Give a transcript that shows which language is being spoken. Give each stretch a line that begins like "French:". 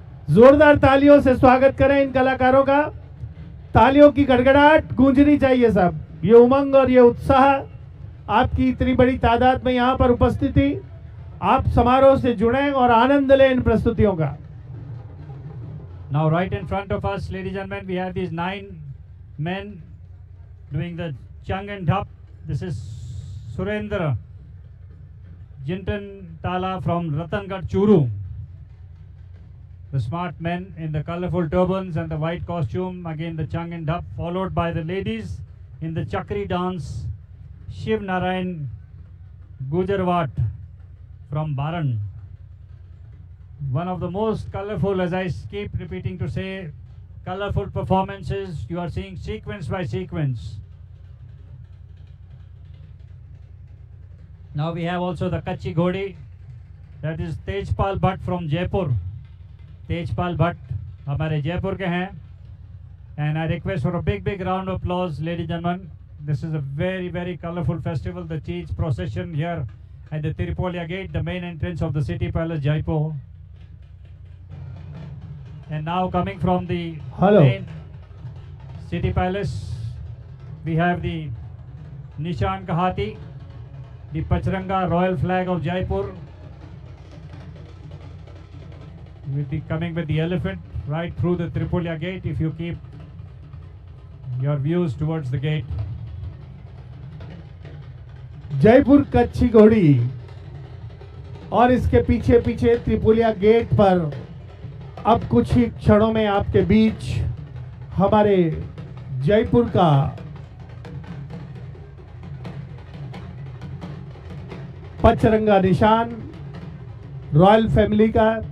Hindi: जोरदार तालियों से स्वागत करें इन कलाकारों का। तालियों की गड़गड़ाहट गूंजनी चाहिए सब। ये उमंग और ये उत्साह, आपकी इतनी बड़ी तादाद में यहाँ पर उपस्थिति, आप समारोह से जुड़ें और आनंद लें इन प्रस्तुतियों का।
English: Now right in front of us, ladies and gentlemen, we have these 9 men doing the chung and dhap. This is Surendra Jintan Tala from Ratangarh, Churu. The smart men in the colorful turbans and the white costume, again the chung and dhap, followed by the ladies in the chakri dance, Shiv Narayan Gujarwat from Baran. One of the most colorful, as I keep repeating to say, colorful performances. You are seeing sequence by sequence. Now we have also the Kachi Ghodi, that is Tejpal Bhatt from Jaipur.
Hindi: Tejpal Bhatt हमारे जयपुर के हैं.
English: And I request for a big round of applause, ladies and gentlemen. This is a very colorful festival, the Tej procession here at the Tirupolya Gate, the main entrance of the City Palace, Jaipur. And now coming from the main City Palace, we have the Nishan Kahati, the Pachranga Royal Flag of Jaipur. We'll be coming with the elephant right through the Tirupolya Gate if you keep your views towards the gate.
Hindi: Jaipur कच्छी घोड़ी और इसके पीछे पीछे त्रिपुलिया gate पर अब कुछ ही क्षणों में आपके बीच हमारे जयपुर का पचरंगा निशान रॉयल फैमिली का